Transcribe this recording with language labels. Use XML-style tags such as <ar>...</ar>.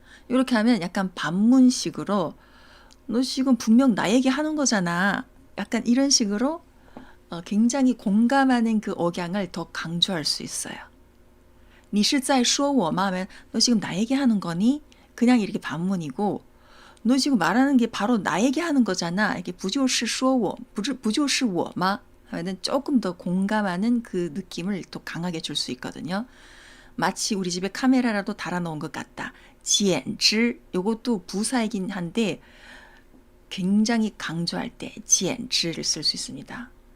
<ko>이렇게 하면 약간 반문식으로 너 지금 분명 나 얘기하는 거잖아. 약간 이런 식으로 굉장히 공감하는 그 억양을 더 강조할 수 있어요.</ko> <zh>你是在说我吗?</zh> <ko>하면 너 지금 나 얘기하는 거니? 그냥 이렇게 반문이고 너 지금 말하는 게 바로 나 얘기하는 거잖아. 이렇게</ko> <zh>不就是说我,不就是我吗?</zh> <ko>하면은 조금 더 공감하는 그 느낌을 또 강하게 줄 수 있거든요. 마치 우리 집에 카메라라도 달아놓은 것 같다. 简直 요것도 부사이긴 한데 굉장히 강조할 때 简直를 쓸 수 있습니다.</ko>